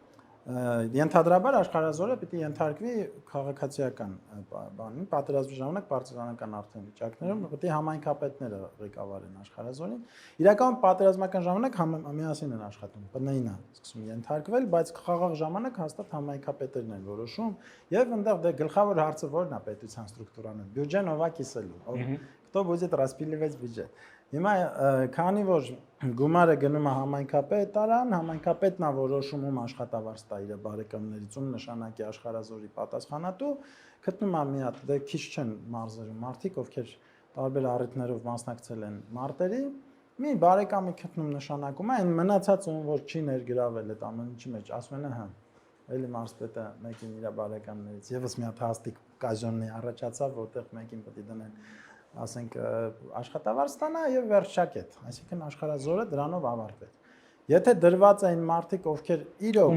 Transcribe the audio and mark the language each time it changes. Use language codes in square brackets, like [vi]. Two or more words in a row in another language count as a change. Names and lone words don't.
[hy] Ենթադրաբար աշխարհազորը պիտի ենթարկվի քաղաքացիական բանին, պատերազմի ժամանակ պարտիզանական արդեն վիճակներում պիտի համայնքապետները ղեկավարեն աշխարհազորին։ Իրականում պատերազմական ժամանակ միասին են աշխատում, ՊՆ-ին է սկսում ենթարկվել, բայց խաղաղ ժամանակ հաստատ համայնքապետերն են որոշում եւ այնտեղ դե գլխավոր հարցը որն է պետության ստրուկտուրան, բյուջեն ով է կիսելու, [ru] кто будет распиливать бюджет։ [hy] Հիմա քանի որ գումարը գնում է համայնքապետարան, համայնքապետն է որոշում ում աշխատավարձ տա իր բարեկամներից, ում նշանակի աշխարհազորի պատասխանատու, գտնում է մի հատ դե քիչ չեն մարզերում մարդիկ, ովքեր տարբեր առիթներով մասնակցել են մարտերի, մի բարեկամի գտնում նշանակում է, այն մնացածը ում որ չի ներգրավել այդ ամեն ինչի մեջ, ասում են հա էլի մարզպետը մեկին իր բարեկամներից եւս մի հատ հաստիկ կաժոնի առաջացավ, որտեղ մեկին պետք է դնեն ասենք աշխատավարձ ստանա եւ վերջակետ, այսինքն աշխարհազորը դրանով ավարտվեց։ Եթե դրված էին մարդիկ, ովքեր իրոք